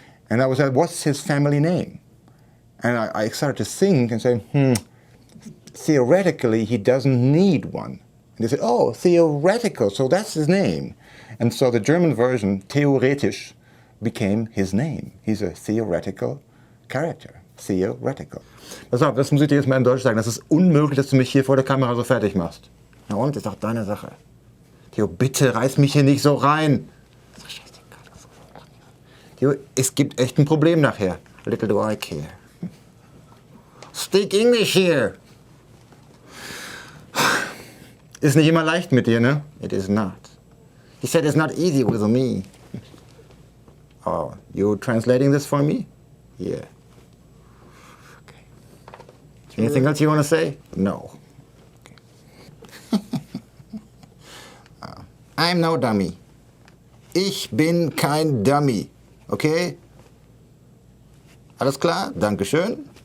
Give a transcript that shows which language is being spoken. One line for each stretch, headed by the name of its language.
English: And I was like, what's his family name? And I started to think and say, theoretically, he doesn't need one. And they said, oh, theoretical, so that's his name. And so the German version, theoretisch, became his name. He's a theoretical character, theoretical.
German: Pass auf, das muss ich dir jetzt mal in Deutsch sagen. Das ist unmöglich, dass du mich hier vor der Kamera so fertig machst. Na und, ist doch deine Sache. Theo, bitte reiß mich hier nicht so rein.
English: Theo,
German: es gibt echt ein Problem nachher.
English: Little do I care. Speak English here.
German: Ist nicht immer leicht mit dir, ne?
English: It is not. He said it's not easy with me. Oh, you translating this for me? Yeah. Okay. Anything else you want to say? No. Okay. I'm no dummy.
German: Ich bin kein Dummy.
English: Okay?
German: Alles klar? Dankeschön.